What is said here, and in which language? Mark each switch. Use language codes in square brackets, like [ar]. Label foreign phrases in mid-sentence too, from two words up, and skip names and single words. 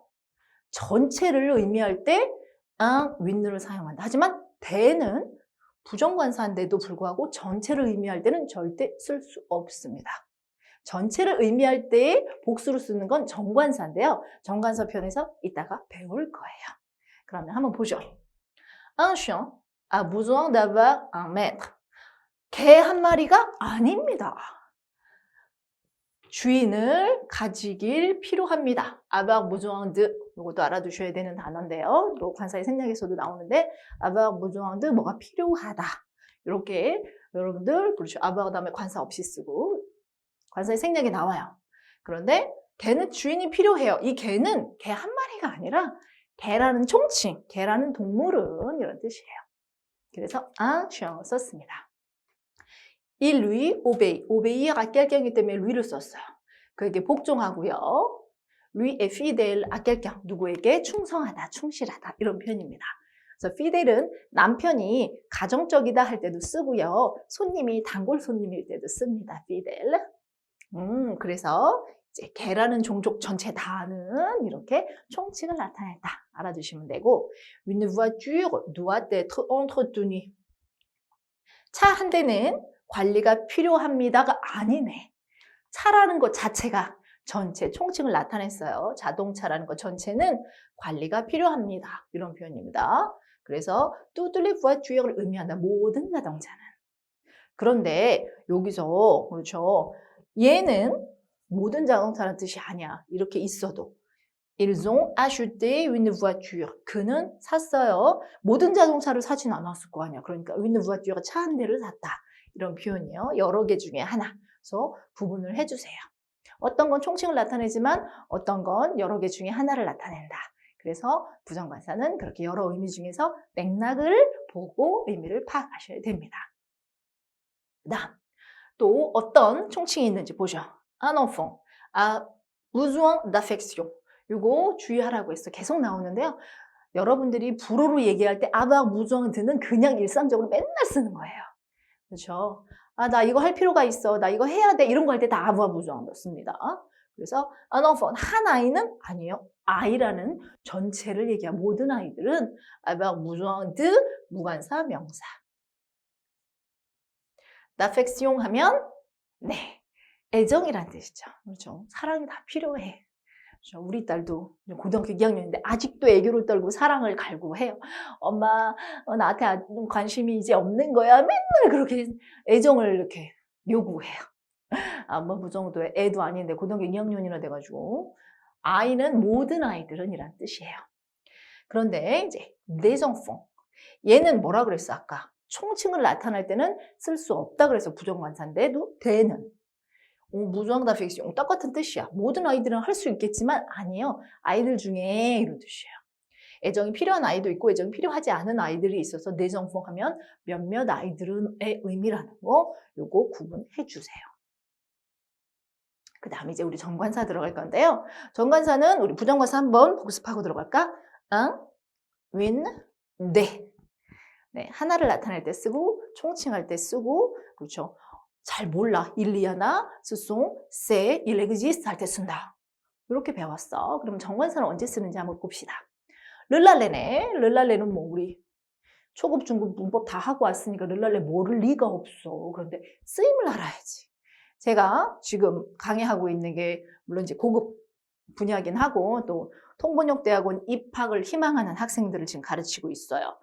[ko] 전체를 의미할 때 with를 사용한다. 하지만 대는 부정관사인데도 불구하고 전체를 의미할 때는 절대 쓸 수 없습니다. 전체를 의미할 때 복수로 쓰는 건 정관사인데요. 정관사 편에서 이따가 배울 거예요. 그러면 한번 보죠. [fr] Un chien a besoin d'avoir un maître. [ko] 개 한 마리가 아닙니다. 주인을 가지길 필요합니다. [fr] avoir besoin de, [ko] 이것도 알아두셔야 되는 단어인데요. 또 관사의 생략에서도 나오는데 [fr] avoir besoin de, [ko] 뭐가 필요하다. 이렇게 여러분들 그렇죠. avoir 다음에 관사 없이 쓰고 관사의 생략이 나와요. 그런데 개는 주인이 필요해요. 이 개는 개 한 마리가 아니라 개라는 총칭, 개라는 동물은 이런 뜻이에요. [fr] 그래서 un chien 썼습니다. Il lui obéit. obéir quelqu'un [ko] 이기 때문에 lui를 썼어요. 그에게 복종하고요. [fr] lui est fidèle à quelqu'un. [ko] 누구에게 충성하다, 충실하다 이런 표현입니다. 그래서 fidel은 남편이 가정적이다 할 때도 쓰고요. 손님이 단골 손님일 때도 씁니다. fidèle. 그래서 이제 개라는 종족 전체 다는 이렇게 총칭을 나타냈다. 알아두시면 되고 [fr] une voiture doit être entretenue. [ko] 차 한 대는 관리가 필요합니다가 아니네. 차라는 것 자체가 전체 총칭을 나타냈어요. 자동차라는 것 전체는 관리가 필요합니다. 이런 표현입니다. 그래서 [fr] toutes les voitures [ko] 를 의미한다. 모든 자동차는. 그런데 여기서 그렇죠. 얘는 모든 자동차라는 뜻이 아니야. 이렇게 있어도. [fr] Ils ont acheté une voiture. [ko] 그는 샀어요. 모든 자동차를 사진 않았을 거 아니야. [fr] 그러니까 une voiture, [ko] 차 한 대를 샀다. 이런 표현이요. 여러 개 중에 하나. 그래서 구분을 해주세요. 어떤 건 총칭을 나타내지만 어떤 건 여러 개 중에 하나를 나타낸다. 그래서 부정관사는 그렇게 여러 의미 중에서 맥락을 보고 의미를 파악하셔야 됩니다. 그다음 또 어떤 총칭이 있는지 보죠. [fr] Un enfant a besoin d'affection. [ko] 이거 주의하라고 했어. 계속 나오는데요. 여러분들이 불어로 얘기할 때 [fr] avoir besoin de [ko] 는 그냥 일상적으로 맨날 쓰는 거예요. 그렇죠? 나 이거 할 필요가 있어. 나 이거 해야 돼. 이런 거 할 때 다 [fr] avoir besoin [ko] 씁니다. 그래서 [fr] un enfant, [ko] 한 아이는 아니에요. 아이라는 전체를 얘기한 모든 아이들은 [fr] avoir besoin de [ko] 무관사 명사. d'affection 하면 네, 애정이란 뜻이죠. 그렇죠? 사랑이 다 필요해. 그렇죠? 우리 딸도 고등학교 2학년인데 아직도 애교를 떨고 사랑을 갈구해요. 엄마, 나한테 관심이 이제 없는 거야. 맨날 그렇게 애정을 이렇게 요구해요. 뭐 그 정도의 애도 아닌데 고등학교 2학년이나 돼가지고 아이는 모든 아이들은 이란 뜻이에요. 그런데 이제 [fr] les enfants, [ko] 얘는 뭐라 그랬어 아까? 총칭을 나타낼 때는 쓸 수 없다 그래서 부정관사인데도 대는 무조건 d'affection 똑같은 뜻이야. 모든 아이들은 할 수 있겠지만 아니에요. 아이들 중에 이런 뜻이에요. 애정이 필요한 아이도 있고 애정이 필요하지 않은 아이들이 있어서 [fr] les enfants [ko] 하면 몇몇 아이들은의 의미라는 거 요거 구분해 주세요. 그 다음에 이제 우리 정관사 들어갈 건데요. 정관사는 우리 부정관사 한번 복습하고 들어갈까? win, 네. 네, 하나를 나타낼 때 쓰고 총칭할 때 쓰고 그렇죠. 잘 몰라. 일리아나, 스송, 세, [fr] il existe [ko] 할 때 쓴다. 이렇게 배웠어. 그럼 정관사는 언제 쓰는지 한번 봅시다. 르랄레네. 르랄레는 뭐 우리 초급, 중급 문법 다 하고 왔으니까 르랄레 모를 리가 없어. 그런데 쓰임을 알아야지. 제가 지금 강의하고 있는 게 물론 이제 고급 분야긴 하고 또 통번역대학원 입학을 희망하는 학생들을 지금 가르치고 있어요.